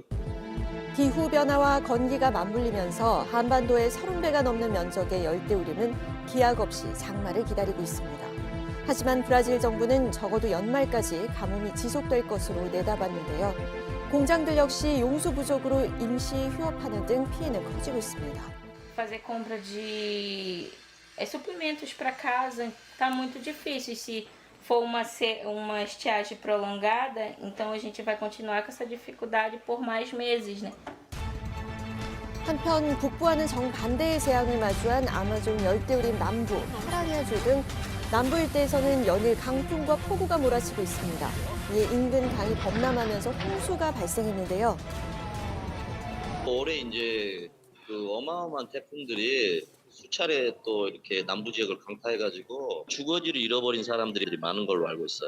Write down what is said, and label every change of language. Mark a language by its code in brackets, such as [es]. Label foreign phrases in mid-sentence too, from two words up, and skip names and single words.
[ko] 기후변화와 건기가 맞물리면서 한반도의 30배가 넘는 면적의 열대우림은 기약 없이 장마를 기다리고 있습니다. 하지만 브라질 정부는 적어도 연말까지 가뭄이 지속될 것으로 내다봤는데요. 공장들 역시 용수 부족으로 임시 휴업하는 등 피해는 커지고 있습니다. [pt] Fazer compra de suprimentos para casa está muito difícil. Se for uma estiagem prolongada, então a gente vai continuar com essa dificuldade por mais meses, né? [ko] 한편 북부와는 정반대의 재앙을 마주한 아마존 열대우림 남부, 파라리아주 등 남부 일대에서는 연일 강풍과 폭우가 몰아치고 있습니다. 이에 인근 강이 범람하면서 홍수가 발생했는데요. 올해 이제 그 어마어마한 태풍들이 수차례 또 이렇게 남부 지역을 강타해가지고 주거지를 잃어버린 사람들이 많은 걸로 알고 있어요.